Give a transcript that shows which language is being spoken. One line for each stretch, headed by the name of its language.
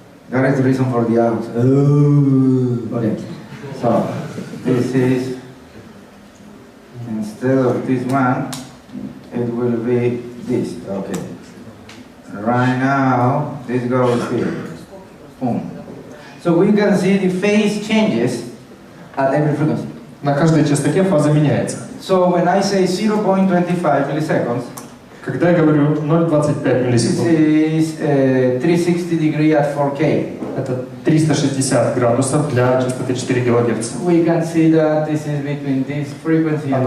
English: That is the reason for the out. Oh, okay. So this is, instead of this one, it will be this. Okay. Right now, this goes here. Boom. So we can see the phase changes at every frequency.
Russian: На каждой частоте фаза меняется.
English: So when I say 0.25 milliseconds,
Russian: Когда я говорю 0,25
English: this
Russian: миллисекунд,
English: is 360 degree at 4K.
Russian: это 360 градусов для частоты 4 кГц.
English: We can see that this is between this frequency and